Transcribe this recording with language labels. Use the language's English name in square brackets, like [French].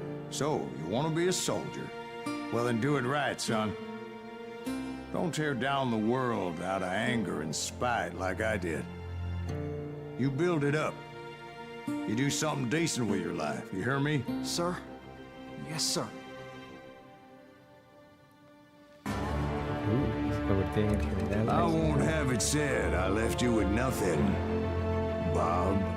[English] So, you want to be a soldier? Well, then do it right, son. Don't tear down the world out of anger and spite like I did. You build it up. You do something decent with your life, you hear me? Sir? Yes, sir. [Spanish] se convirtió en el general. [English] I won't have it said I left you with nothing, Bob.